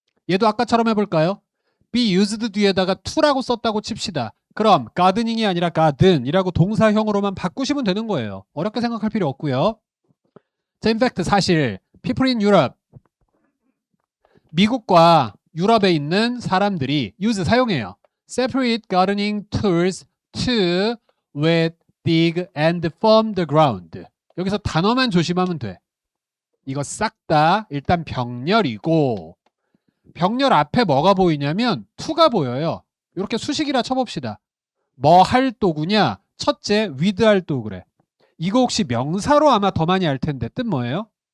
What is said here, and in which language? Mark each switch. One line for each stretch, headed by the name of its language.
Korean: 얘도 아까처럼 해볼까요?
English: be used
Korean: 뒤에다가 to라고 썼다고 칩시다. 그럼 gardening이 아니라 garden이라고 동사형으로만 바꾸시면 되는 거예요. 어렵게 생각할 필요 없고요. 자,
English: in fact
Korean: 사실
English: people in Europe
Korean: 미국과 유럽에 있는 사람들이
English: use
Korean: 사용해요.
English: separate gardening tools to wet, dig and firm the ground.
Korean: 여기서 단어만 조심하면 돼. 이거 싹 다 일단 병렬이고 병렬 앞에 뭐가 보이냐면 to가 보여요. 이렇게 수식이라 쳐봅시다. 뭐 할 도구냐? 첫째 with 할 도구래. 이거 혹시 명사로 아마 더 많이 알 텐데 뜻 뭐예요?